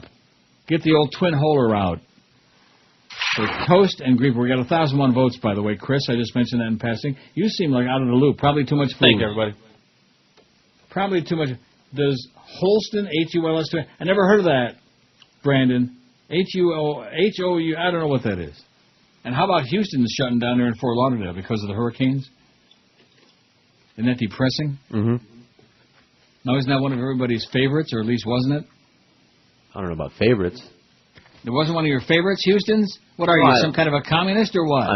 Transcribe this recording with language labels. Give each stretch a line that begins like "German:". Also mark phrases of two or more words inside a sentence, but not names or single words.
English: Get the old twin holer out. So Toast and Grieper. We got 1,001 votes, by the way, Chris. I just mentioned that in passing. You seem like out of the loop. Probably too much food. Thank you, everybody. Probably too much. Does Holston, H-U-L-S-T, I never heard of that, Brandon. H-U-O-H-O-U, I don't know what that is. And how about Houston shutting down there in Fort Lauderdale because of the hurricanes? Isn't that depressing? Now, isn't that one of everybody's favorites, or at least wasn't it? I don't know about favorites. It wasn't one of your favorites, Houston's? What are you, some kind of a communist or what?